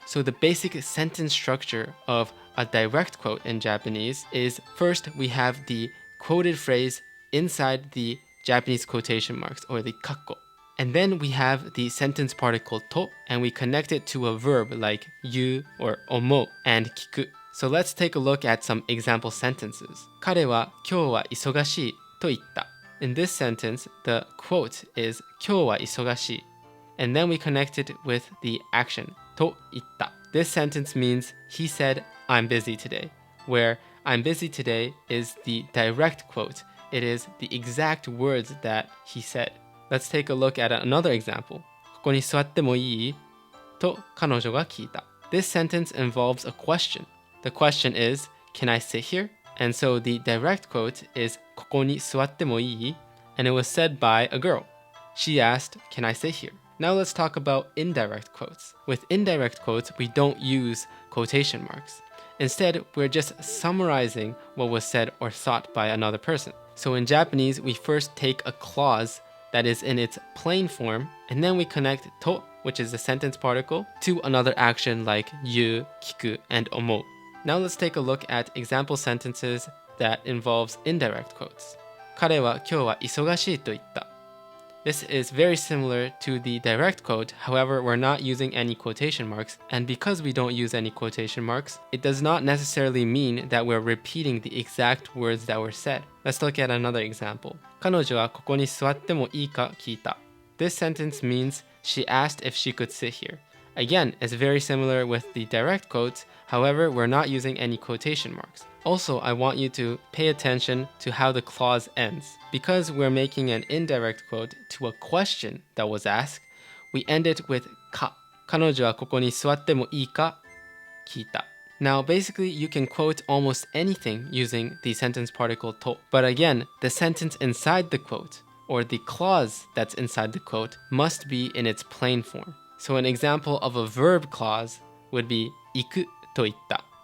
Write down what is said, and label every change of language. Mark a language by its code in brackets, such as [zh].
[en] So the basic sentence structure of a direct quote in Japanese is first we have the quoted phrase inside the Japanese quotation marks, or the kakko. And then we have the sentence particle to, and we connect it to a verb like yu or omou and kiku. So let's take a look at some example sentences. [ja] 彼は今日は忙しいと言った. [en] In this sentence, the quote is [ja] 今日は忙しい. [en] And then we connect it with the action [ja] と言った. [en] This sentence means he said, "I'm busy today," where "I'm busy today" is the direct quote. It is the exact words that he said. Let's take a look at another example. [ja] ここに座ってもいいと彼女が聞いた. [en] This sentence involves a question. The question is, "Can I sit here?" And so the direct quote is [ja] ここに座ってもいい? [en] And it was said by a girl. She asked, "Can I sit here?" Now let's talk about indirect quotes. With indirect quotes, we don't use quotation marks. Instead, we're just summarizing what was said or thought by another person. So in Japanese, we first take a clause that is in its plain form, and then we connect to, which is the sentence particle, to another action like yu, kiku, and omou. Now let's take a look at example sentences that involves indirect quotes. [ja] 彼は今日は忙しいと言った. [en] This is very similar to the direct quote, however, we're not using any quotation marks, and because we don't use any quotation marks, it does not necessarily mean that we're repeating the exact words that were said. Let's look at another example. [ja] 彼女はここに座ってもいいか聞いた. [en] This sentence means she asked if she could sit here. Again, it's very similar with the direct quotes, however, we're not using any quotation marks. Also, I want you to pay attention to how the clause ends. Because we're making an indirect quote to a question that was asked, we end it with か. [ja] 彼女はここに座ってもいいか聞いた. [en] Now, basically, you can quote almost anything using the sentence particle to. But again, the sentence inside the quote, or the clause that's inside the quote, must be in its plain form. So an example of a verb clause would be [ja] 行くと言った.